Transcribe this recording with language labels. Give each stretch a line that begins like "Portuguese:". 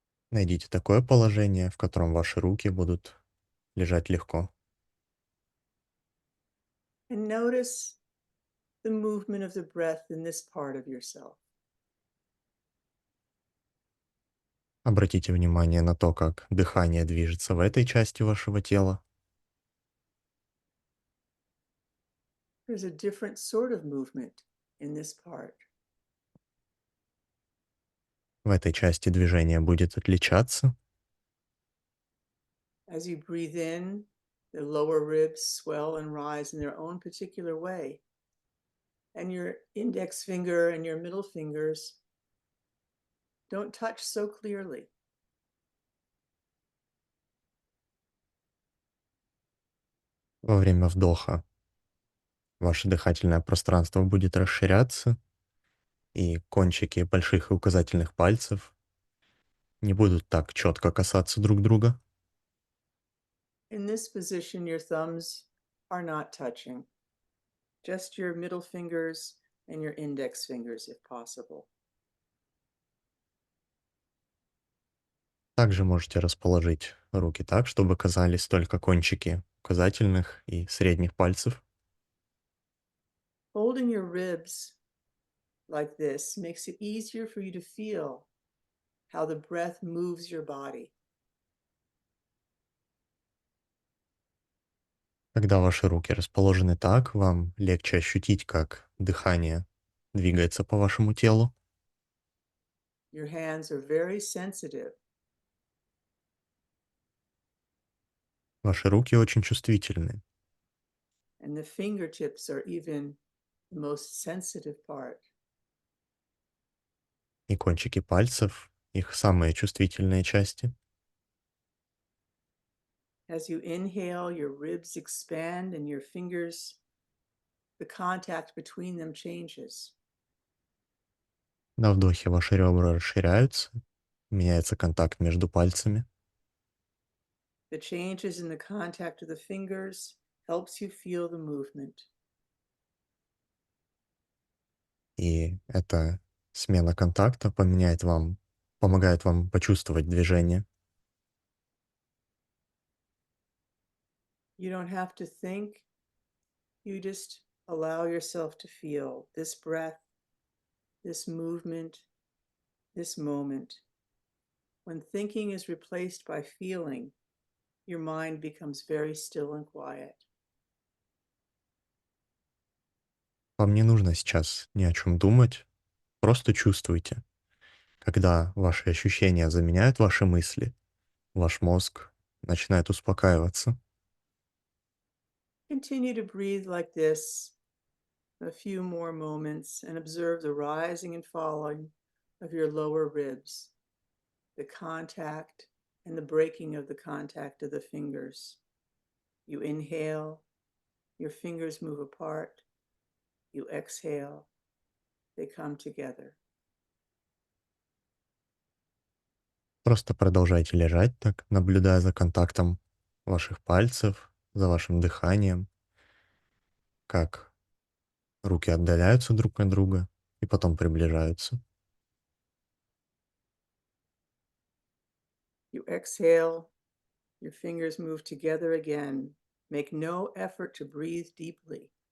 Russian: Найдите такое положение, в котором ваши руки будут лежать легко.
English: And notice the movement of the breath in this part of yourself.
Russian: Обратите внимание на то, как дыхание движется в этой части вашего тела.
English: There's a different sort of movement in this part.
Russian: В этой части движение будет отличаться.
English: As you breathe in, the lower ribs swell and rise in their own particular way. And your index finger and your middle fingers don't touch so clearly.
Russian: Во время вдоха ваше дыхательное пространство будет расширяться, и кончики больших и указательных пальцев не будут так четко касаться друг друга.
English: In this position, your thumbs are not touching, just your middle fingers and your index fingers, if possible.
Russian: Также можете расположить руки так, чтобы казались только кончики указательных и средних пальцев.
English: Holding your ribs like this makes it easier for you to feel how the breath moves your body.
Russian: Когда ваши руки расположены так, вам легче ощутить, как дыхание двигается по вашему телу.
English: Your hands are very sensitive.
Russian: Ваши руки очень чувствительны,
English: And the fingertips are even the most sensitive part.
Russian: и кончики пальцев — их самые чувствительные части.
English: As you inhale, your ribs expand and your fingers, the contact between them changes.
Russian: На вдохе ваши ребра расширяются, меняется контакт между пальцами,
English: The changes in the contact of the fingers helps you feel the movement.
Russian: и эта смена контакта помогает вам почувствовать движение.
English: You don't have to think, you just allow yourself to feel this breath, this movement, this moment. When thinking is replaced by feeling, your mind becomes very still and quiet.
Russian: Вам не нужно сейчас ни о чем думать, просто чувствуйте. Когда ваши ощущения заменяют ваши мысли, ваш мозг начинает успокаиваться.
English: Continue to breathe like this a few more moments and observe the rising and falling of your lower ribs, the contact and the breaking of the contact of the fingers. You inhale, your fingers move apart. You exhale, they come together.
Russian: Просто продолжайте лежать так, наблюдая за контактом ваших пальцев, за вашим дыханием, как руки отдаляются друг от друга и потом приближаются.
English: You exhale, your fingers move together again. Make no effort to breathe deeply.